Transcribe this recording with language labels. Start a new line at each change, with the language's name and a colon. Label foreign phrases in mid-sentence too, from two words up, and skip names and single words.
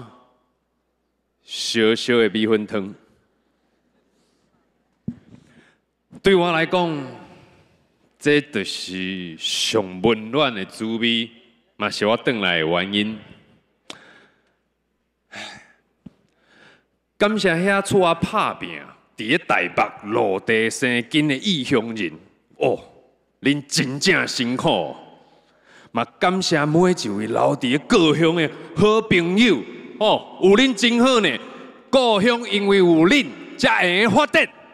Min Nan Chinese: 小小的米粉汤，对我来讲，这就是上温暖的滋味，嘛是我转来的原因。感谢遐厝啊拍拼，伫咧台北落地生根的异乡人，哦，恁真正辛苦。嘛感谢每一位留伫咧故乡的好朋友。哦，有恁真好呢！故乡因为有恁，才会发展。